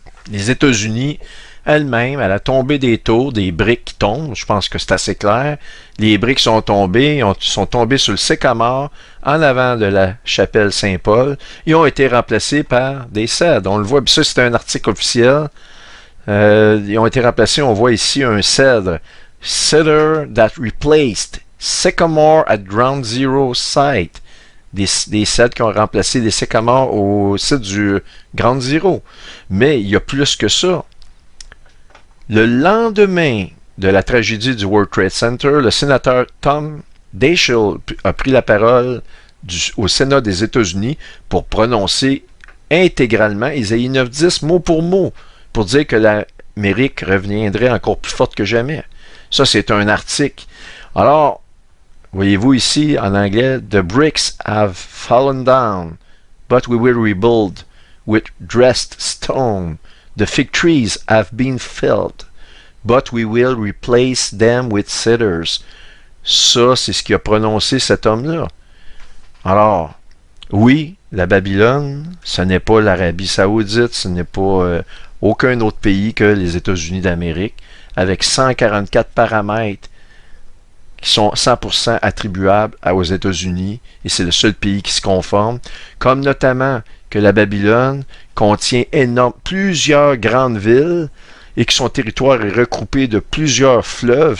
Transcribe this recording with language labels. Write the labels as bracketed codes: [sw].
[fr] Les États-Unis elles-mêmes, à la tombée des tours, des briques qui tombent, je pense que c'est assez clair. Les briques sont tombées sur le sycomore en avant de la chapelle Saint-Paul et ont été remplacées par des cèdres. On le voit, ça c'est un article officiel. Ils ont été remplacés, on voit ici un cèdre. [en] Cedar that replaced sycamore at ground zero site. [fr] Des cèdres qui ont remplacé des sycamores au site du Ground Zero. Mais il y a plus que ça. Le lendemain de la tragédie du World Trade Center, le sénateur Tom Daschle a pris la parole au Sénat des États-Unis pour prononcer intégralement Isaïe 9.10 mot pour mot, pour dire que l'Amérique reviendrait encore plus forte que jamais. Ça, c'est un article. Alors, voyez-vous ici, en anglais, [en] The bricks have fallen down, but we will rebuild with dressed stone. The fig trees have been felled, but we will replace them with cedars. [fr] Ça, c'est ce qu'a prononcé cet homme-là. Alors, oui, la Babylone, ce n'est pas l'Arabie Saoudite, ce n'est pas aucun autre pays que les États-Unis d'Amérique, avec 144 paramètres qui sont 100% attribuables aux États-Unis, et c'est le seul pays qui se conforme, comme notamment que la Babylone contient plusieurs grandes villes et que son territoire est recoupé de plusieurs fleuves.